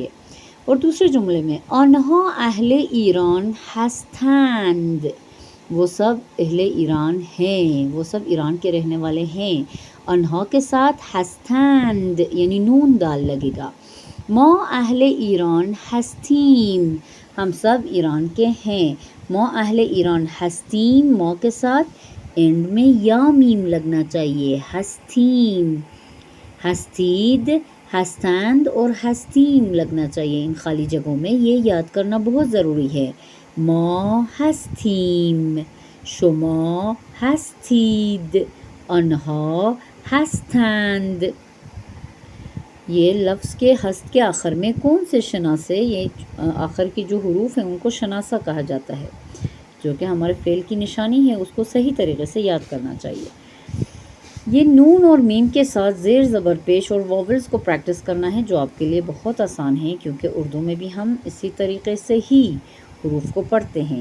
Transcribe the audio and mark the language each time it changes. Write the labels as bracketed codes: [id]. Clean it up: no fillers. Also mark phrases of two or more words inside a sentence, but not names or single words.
[ur] اور دوسرے جملے میں [fa] آنہا اہل ایران ہستند. [ur] وہ سب اہل ایران ہیں. وہ سب ایران کے رہنے والے ہیں. آنہا کے ساتھ ہستند یعنی نون دال لگے گا. [fa] ما اہل ایران ہستیم. [ur] ہم سب ایران کے ہیں. [fa] ما اہل ایران ہستیم. [ur] ما کے ساتھ اینڈ میں یا میم لگنا چاہیے. [fa] ہستیم، ہستید، ہستند [ur] اور ہستیم لگنا چاہیے ان خالی جگہوں میں. یہ یاد کرنا بہت ضروری ہے. [fa] ما ہستیم، شما ہستید، انہا ہستند. [ur] یہ لفظ کے ہست کے آخر میں کون سے شناسے، یہ آخر کی جو حروف ہیں ان کو شناسہ کہا جاتا ہے، جو کہ ہمارے فعل کی نشانی ہے. اس کو صحیح طریقے سے یاد کرنا چاہیے. یہ نون اور میم کے ساتھ زیر زبر پیش اور واولز کو پریکٹس کرنا ہے، جو آپ کے لیے بہت آسان ہے کیونکہ اردو میں بھی ہم اسی طریقے سے ہی حروف کو پڑھتے ہیں.